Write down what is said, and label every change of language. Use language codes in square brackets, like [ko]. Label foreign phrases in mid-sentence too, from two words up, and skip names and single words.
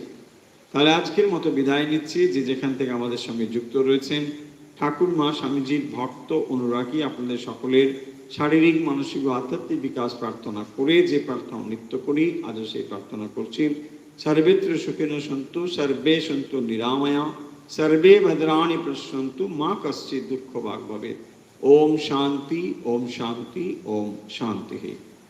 [bn] তাহলে আজকের মতো বিদায় নিচ্ছি। যে যেখান থেকে আমাদের সঙ্গে যুক্ত রয়েছেন, ঠাকুর মা স্বামীজির ভক্ত অনুরাগী আপনাদের সকলের শারীরিক, মানসিক ও আধ্যাত্মিক বিকাশ প্রার্থনা করে যে প্রার্থনা নিত্য করি, আজও সেই প্রার্থনা করছি। [sa] সর্বেত্র সুখিনো সন্তু, সর্বে সন্তু নিরাময়া, सर्वे भद्राणि पश्यन्तु मा कश्चित् दुःखभाग् भवेत्। ओम शांति, ओम शांति, ओम शांति।